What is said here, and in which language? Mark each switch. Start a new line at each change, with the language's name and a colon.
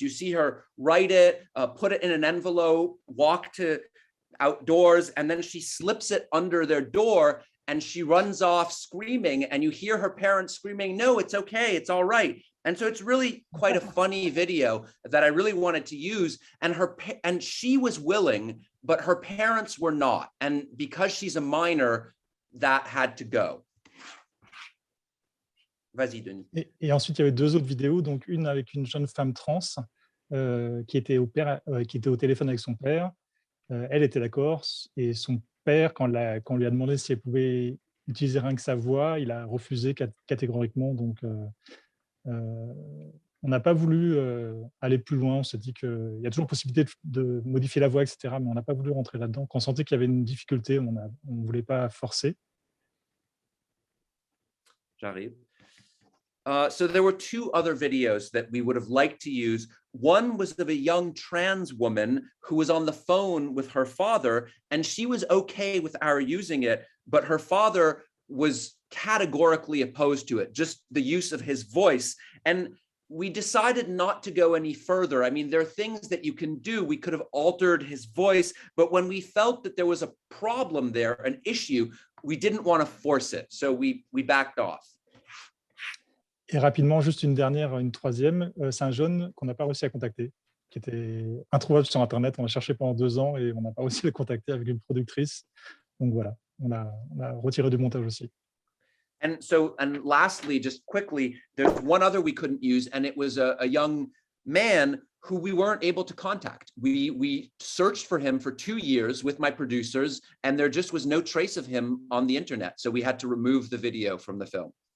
English: You see her write it, put it in an envelope, walk to outdoors, and then she slips it under their door and she runs off screaming, and you hear her parents screaming, "No, it's okay, it's all right." And so it's really quite a funny video that I really wanted to use. And she was willing, but her parents were not. And because she's a minor, that had to go.
French: Vas-y, Denis. Et ensuite, il y avait 2 autres vidéos, donc une avec une jeune femme trans qui était au téléphone avec son père. Elle était d'accord, et son père, quand on lui a demandé si elle pouvait utiliser rien que sa voix, il a refusé catégoriquement. Donc, on n'a pas voulu aller plus loin. On s'est dit qu'il y a toujours possibilité de modifier la voix, etc. Mais on n'a pas voulu rentrer là-dedans. Quand on sentait qu'il y avait une difficulté, on ne voulait pas forcer. J'arrive.
English: So there were 2 other videos that we would have liked to use. One was of a young trans woman who was on the phone with her father, and she was okay with our using it, but her father was categorically opposed to it, just the use of his voice. And we decided not to go any further. I mean, there are things that you can do. We could have altered his voice, but when we felt that there was a problem there, an issue, we didn't want to force it. So we backed off.
French: Et rapidement, juste une troisième, c'est un jeune qu'on n'a pas réussi à contacter, qui était introuvable sur Internet. On l'a cherché pendant 2 ans et on n'a pas réussi à le contacter avec une productrice. Donc voilà, on a retiré du montage aussi.
English: And lastly, just quickly, there's one other we couldn't use, and it was a young man who we weren't able to contact. We searched for him for 2 years with my producers, and there just was no trace of him on the internet. So we had to remove the video from the film.